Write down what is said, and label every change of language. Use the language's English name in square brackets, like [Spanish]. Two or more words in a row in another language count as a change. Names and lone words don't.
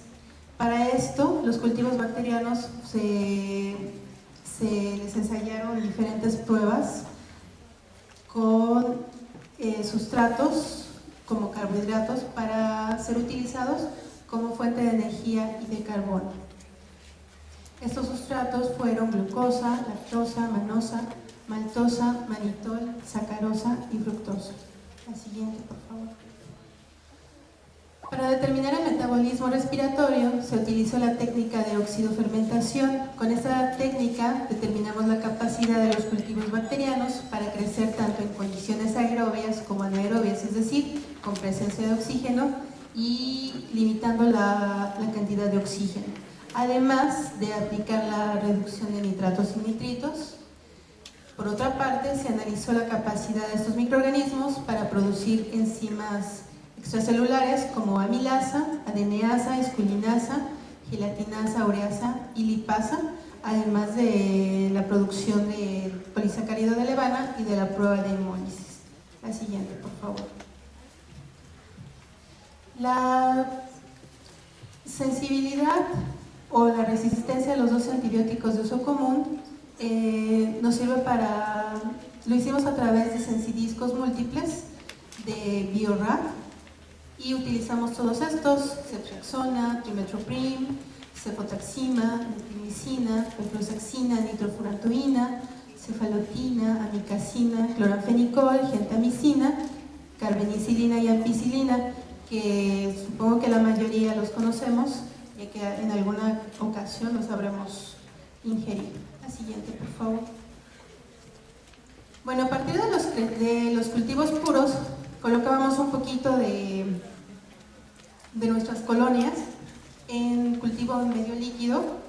[Spanish] Para esto, los cultivos bacterianos se les ensayaron diferentes pruebas con sustratos como carbohidratos para ser utilizados como fuente de energía y de carbono. Estos sustratos fueron glucosa, lactosa, manosa, maltosa, manitol, sacarosa y fructosa. La siguiente, por favor. Para determinar el metabolismo respiratorio se utilizó la técnica de oxidofermentación. Con esta técnica determinamos la capacidad de los cultivos bacterianos para crecer tanto en condiciones aerobias como anaerobias, es decir, con presencia de oxígeno y limitando la cantidad de oxígeno. Además de aplicar la reducción de nitratos y nitritos. Por otra parte, se analizó la capacidad de estos microorganismos para producir enzimas extracelulares como amilasa, adeneasa, esculinasa, gelatinasa, ureasa y lipasa, además de la producción de polisacárido de levana y de la prueba de hemólisis. La siguiente, por favor. La sensibilidad o la resistencia a los 12 antibióticos de uso común nos sirve lo hicimos a través de sensidiscos múltiples de Biorad y utilizamos todos estos: ceftriaxona, trimethoprim, cefotaxima, metilmicina, peflosaxina, nitrofurantoína, cefalotina, amicacina, cloranfenicol, gentamicina, carbenicilina y ampicilina, que supongo que la mayoría los conocemos, ya que en alguna ocasión los habremos ingerido. La siguiente, por favor. Bueno, a partir de los cultivos puros, colocábamos un poquito de nuestras colonias en cultivo medio líquido,